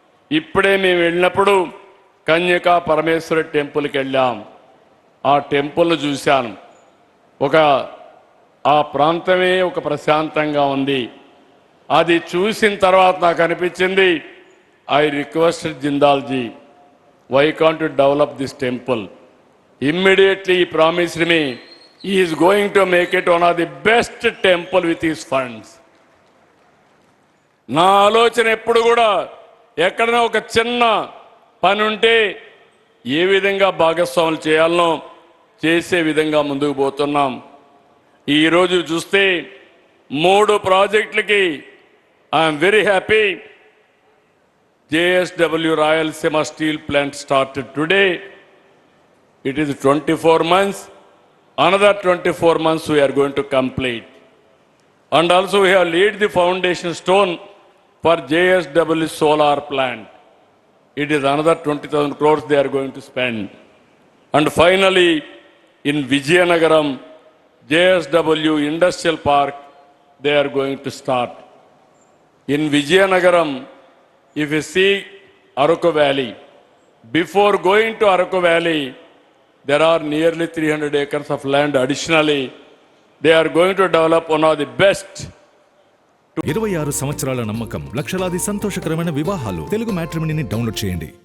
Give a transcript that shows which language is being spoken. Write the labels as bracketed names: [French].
[Telugu] ఇప్పుడే మేము వెళ్ళినప్పుడు కన్యకా పరమేశ్వర టెంపుల్కి వెళ్ళాం. ఆ టెంపుల్ చూశాను. ఆ ప్రాంతమే ఒక ప్రశాంతంగా ఉంది. అది చూసిన తర్వాత నాకు అనిపించింది, [English] I requested Jindalji, why can't you develop this temple? Immediately he promised me he is going to make it one of the best temple with his funds. [Telugu] నా ఆలోచన ఎప్పుడు కూడా ఎక్కడైనా ఒక చిన్న పని ఉంటే ఏ విధంగా భాగస్వాములు చేయాలనో చేసే విధంగా ముందుకు పోతున్నాం. ఈరోజు చూస్తే 3 ప్రాజెక్టులకి [English] I'm very happy. JSW Rayalaseema Steel Plant started today. It is 24 months. Another 24 months we are going to complete. And also we have laid the foundation stone for JSW solar plant. It is another 20,000 crores they are going to spend. And finally in Vizianagaram, JSW Industrial Park, they are going to start. In Vizianagaram, if you see Araku Valley, before going to Araku Valley, There are nearly 300 acres of land additionally. They are going to develop one of the best [Telugu] 26 సంవత్సరాల నమ్మకం, లక్షలాది సంతోషకరమైన వివాహాలు. Telugu మ్యాట్రిమనీని download చేయండి.